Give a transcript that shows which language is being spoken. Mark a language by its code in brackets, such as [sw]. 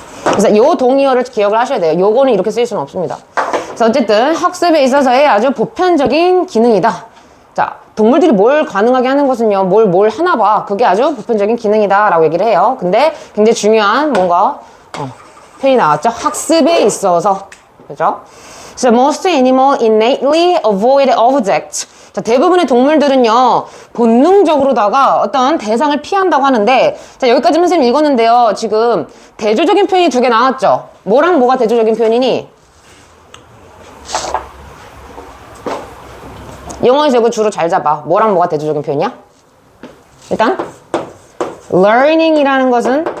[ko] 그래서 요 동의어를 기억을 하셔야 돼요. 요거는 이렇게 쓸 수는 없습니다. 그래서 어쨌든 학습에 있어서의 아주 보편적인 기능이다. 자, 동물들이 뭘 가능하게 하는 것은요, 뭘 하나 봐. 그게 아주 보편적인 기능이다 라고 얘기를 해요. 근데 굉장히 중요한 뭔가 표현이 나왔죠. 학습에 있어서. 그죠? [en] So most animals innately avoid objects. [ko] 자, 대부분의 동물들은요, 본능적으로다가 어떤 대상을 피한다고 하는데, 자, 여기까지 선생님 읽었는데요. 지금 대조적인 표현이 2개 나왔죠? 뭐랑 뭐가 대조적인 표현이니? 영어에서 이거 주로 잘 잡아. 뭐랑 뭐가 대조적인 표현이야? 일단 learning이라는 것은